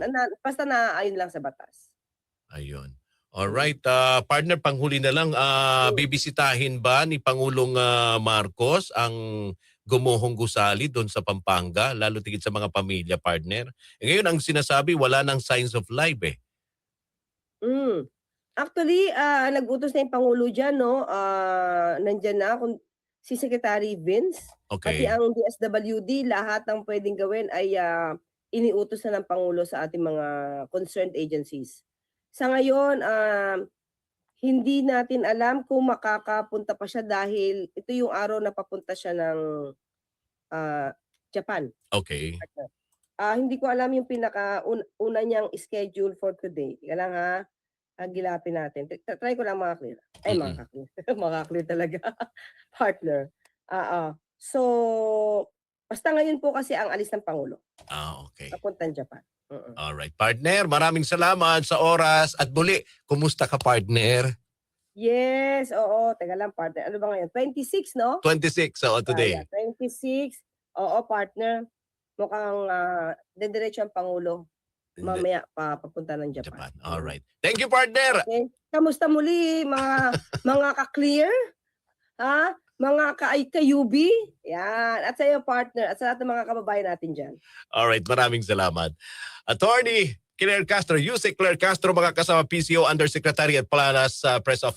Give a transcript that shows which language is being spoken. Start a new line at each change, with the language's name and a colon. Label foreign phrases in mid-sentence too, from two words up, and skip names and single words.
Filipino: Basta naaayon lang sa batas. Ayun.
English: Alright, partner,
Filipino: panghuli na lang, bibisitahin ba ni Pangulong Marcos ang Gumuhong Gusali doon sa Pampanga, lalo tigit sa mga pamilya, partner? Ngayon, ang sinasabi, wala nang
English: signs of life
Filipino: eh. Actually, nag-utos na yung Pangulo diyan, 'no, nandiyan na si Secretary Vince, pati Okay. ang DSWD, lahat ng puwedeng gawin ay iniutos na ng Pangulo sa ating mga
English: concerned agencies.
Filipino: Sa ngayon, hindi natin alam kung makakapunta pa siya dahil ito yung araw na papunta siya ng Japan. Okay. Hindi ko alam yung una niyang schedule
English: for today.
Filipino: Teka lang, gilapin natin. Try ko lang maka-clear. Ay, Mm-mm. maka-clear talaga, partner. Oo. So, basta ngayon po kasi ang alis ng Pangulo, Okay. papuntang Japan.
English: Alright, partner,
Filipino: maraming salamat sa oras at muli, kumusta ka, partner? Yes, oo. Teka lang, partner. Ano ba ngayon? 26, no? 26, Yeah, today. 26. Oo, partner. Mukhang dediretso ang Pangulo. Mamaya papunta ng Japan.
English: Japan. Alright. Thank you, partner. Okay.
Filipino: Kamusta muli mga ka-clear? Mga ka-UB? Yan. At sa iyo, partner. At sa lahat ng mga kababayan natin dyan. Alright, maraming salamat. Attorney Claire Castro, Yusek Claire Castro, mga kasama PCO Undersecretary at Planas
English: Press Officer.